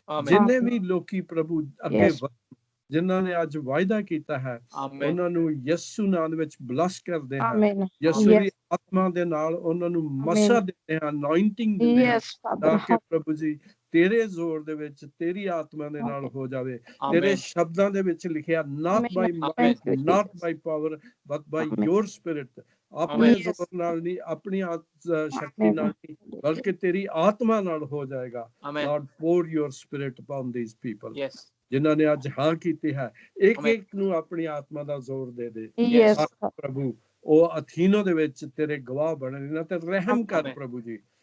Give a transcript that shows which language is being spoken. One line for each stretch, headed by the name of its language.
Punjabi: ਜਿੰਨੇ ਵੀ ਲੋਕੀ ਪ੍ਰਭੂ ਅੱਗੇ ਜਿਨ੍ਹਾਂ ਨੇ ਅੱਜ ਵਾਅਦਾ ਕੀਤਾ ਹੈ, ਉਹਨਾਂ ਨੂੰ ਯਿਸੂ ਨਾਮ ਵਿੱਚ ਬਲੈਸ ਕਰਦੇ ਹਾਂ। ਯਿਸੂ ਦੀ ਆਤਮਾ ਦੇ ਨਾਲ ਉਹਨਾਂ ਨੂੰ ਮਸਾ ਦਿੰਦੇ ਹਾਂ, ਅਨੋਇੰਟਿੰਗ ਦਿੰਦੇ ਹਾਂ, ਤਾਂ ਕਿ ਪ੍ਰਭੂ ਜੀ ਤੇਰੇ ਜ਼ੋਰ ਦੇ ਵਿੱਚ ਤੇਰੀ ਆਤਮਾ ਦੇ ਨਾਲ ਹੋ ਜਾਵੇ। ਤੇਰੇ ਸ਼ਬਦਾਂ ਦੇ ਵਿੱਚ ਲਿਖਿਆ
English: not by might, not by power, but by your spirit।
Punjabi: ਆਪਣੇ ਜ਼ੋਰ ਨਾਲ ਨਹੀਂ, ਆਪਣੀ ਸ਼ਕਤੀ ਨਾਲ ਨਹੀਂ, ਬਲਕਿ ਤੇਰੀ ਆਤਮਾ ਨਾਲ ਹੋ ਜਾਏਗਾ।
English: Lord, pour your spirit upon these people।
Punjabi: ਜਿਨ੍ਹਾਂ ਨੇ ਅੱਜ ਹਾਂ ਕੀਤੀ ਹੈ, ਇੱਕ ਇੱਕ ਨੂੰ ਆਪਣੀ ਆਤਮਾ ਦਾ ਜ਼ੋਰ ਦੇ ਦੇ ਪ੍ਰਭੂ। ਉਹ ਅਥੀਨੋ ਦੇ ਵਿੱਚ ਤੇਰੇ ਗਵਾਹ ਬਣਨ, ਇਹਨਾਂ ਤੇ ਰਹਿਮ ਕਰ ਪ੍ਰਭੂ ਜੀ।